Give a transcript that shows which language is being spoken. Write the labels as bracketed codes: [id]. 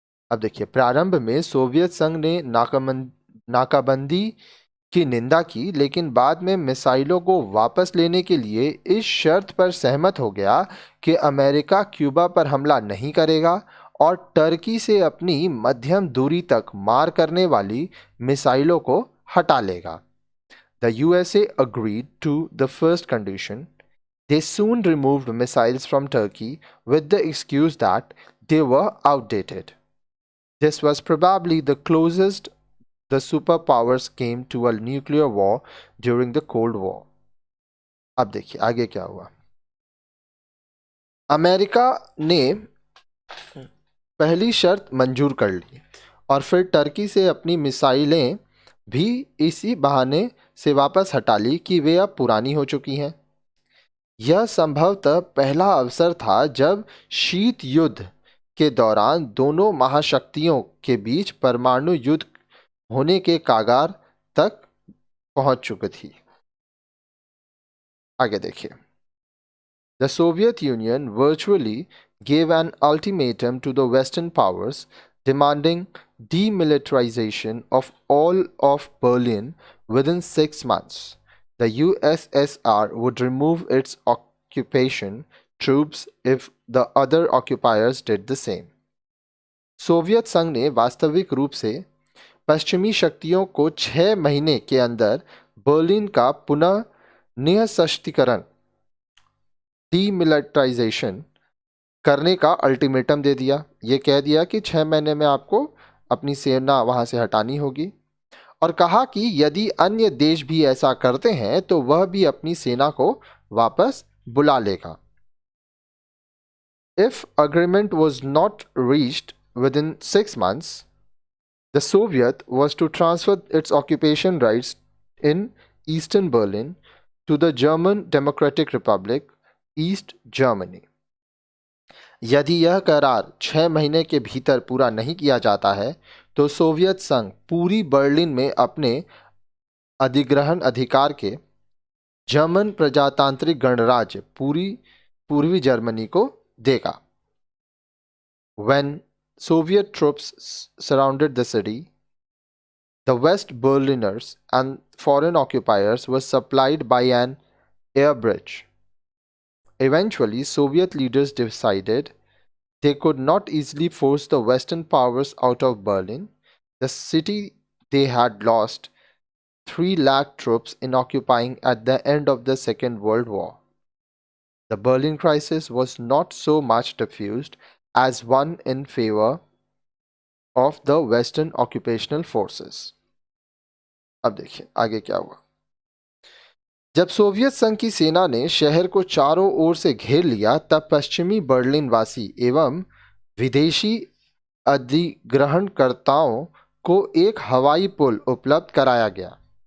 [hi] अब देखिए, प्रारंभ में सोवियत संघ ने नाकाबंदी की निंदा की, लेकिन बाद में मिसाइलों को वापस लेने के लिए इस शर्त पर सहमत हो गया कि अमेरिका क्यूबा पर हमला नहीं करेगा और टर्की से अपनी मध्यम दूरी तक मार करने वाली मिसाइलों को हटा लेगा। [en] The USA agreed to the first condition. They soon removed missiles from Turkey with the excuse that they were outdated. This was probably the closest the superpowers came to a nuclear war during the Cold War. [hi] अब देखिए आगे क्या हुआ। America ने पहली शर्त मंजूर कर ली और फिर टर्की से अपनी मिसाइलें भी इसी बहाने से वापस हटा ली कि वे अब पुरानी हो चुकी हैं। यह संभवतः पहला अवसर था जब शीत युद्ध के दौरान दोनों महाशक्तियों के बीच परमाणु युद्ध होने के कागार तक पहुंच चुकी थी। आगे देखिए। [en] The Soviet Union virtually gave an ultimatum to the Western powers demanding demilitarization of all of Berlin within 6 months. The USSR would remove its occupation troops if the other occupiers did the same. [hi] Soviet संघ ने वास्तविक रूप से पश्चिमी शक्तियों को 6 महीने के अंदर बर्लिन का पुनः निःशस्त्रीकरण डीमिलिटराइजेशन करने का अल्टीमेटम दे दिया। ये कह दिया कि 6 महीने में आपको अपनी सेना वहां से हटानी होगी और कहा कि यदि अन्य देश भी ऐसा करते हैं तो वह भी अपनी सेना को वापस बुला लेगा। [en] If agreement was not reached within 6 months, the Soviet was to transfer its occupation rights in Eastern Berlin to the German Democratic Republic, East Germany. [hi] यदि यह करार 6 महीने के भीतर पूरा नहीं किया जाता है तो सोवियत संघ पूरी बर्लिन में अपने अधिग्रहण अधिकार के जर्मन प्रजातांत्रिक गणराज्य पूर्वी जर्मनी को देगा। [en] When Soviet troops surrounded the city, the West Berliners and foreign occupiers were supplied by an air bridge. Eventually, Soviet leaders decided they could not easily force the Western powers out of Berlin, the city they had lost 3 lakh troops in occupying at the end of the Second World War. The Berlin crisis was not so much diffused as one in favor of the Western occupational forces. [hi] अब देखिए आगे क्या हुआ। जब Soviet संघ की सेना ने शहर को चारों ओर से घेर लिया, तब पश्चिमी बर्लिन वासी एवं विदेशी अधिग्रहणकर्ताओं को एक हवाई पुल उपलब्ध कराया गया।